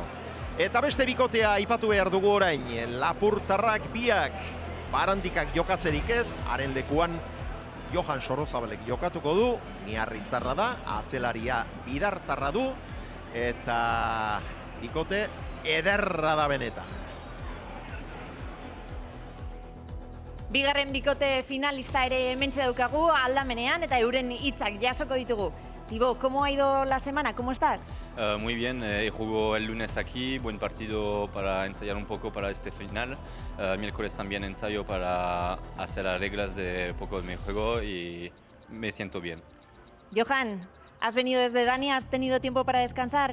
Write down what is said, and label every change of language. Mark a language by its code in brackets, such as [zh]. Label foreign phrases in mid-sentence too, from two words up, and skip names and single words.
[eu] Eta beste bikotea aipatu behar dugu orain, Lapurtarrak biak, Barandikak jokatzerik ez, haren lekuan Johan Sorozabalek jokatuko du, Miarriztarra da, atzelaria Bidartarra du, eta bikote ederra da benetan. Bigarren bikote finalista ere hementxe daukagu aldamenean eta euren hitzak jasoko ditugu. [es] Thibaut, ¿cómo ha ido la semana? ¿Cómo estás? Muy bien, juego el lunes aquí, buen partido para ensayar un poco para este final. Miércoles también ensayo para hacer las reglas de poco de mi juego y me siento bien. Johan, ¿has venido desde Dania? ¿Has tenido tiempo para descansar?